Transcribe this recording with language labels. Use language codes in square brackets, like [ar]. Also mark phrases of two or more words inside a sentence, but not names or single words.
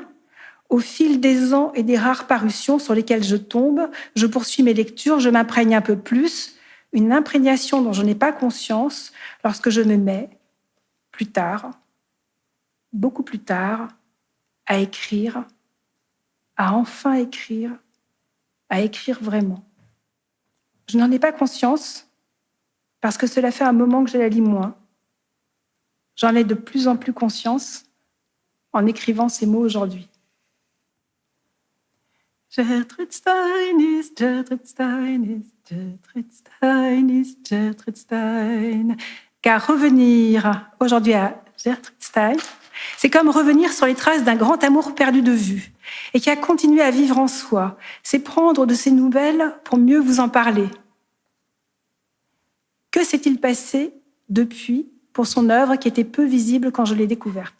[fr] Au fil des ans et des rares parutions sur lesquelles je tombe, je poursuis mes lectures, je m'imprègne un peu plus, une imprégnation dont je n'ai pas conscience lorsque je me mets, plus tard, beaucoup plus tard, à écrire, à enfin écrire, à écrire vraiment. Je n'en ai pas conscience parce que cela fait un moment que je la lis moins. J'en ai de plus en plus conscience en écrivant ces mots aujourd'hui. [de] Gertrude Stein ist, Gertrude Stein ist, Gertrude Stein ist, Gertrude Stein. [fr] Car revenir aujourd'hui à Gertrude Stein, c'est comme revenir sur les traces d'un grand amour perdu de vue et qui a continué à vivre en soi. C'est prendre de ses nouvelles pour mieux vous en parler. Que s'est-il passé depuis pour son œuvre qui était peu visible quand je l'ai découverte?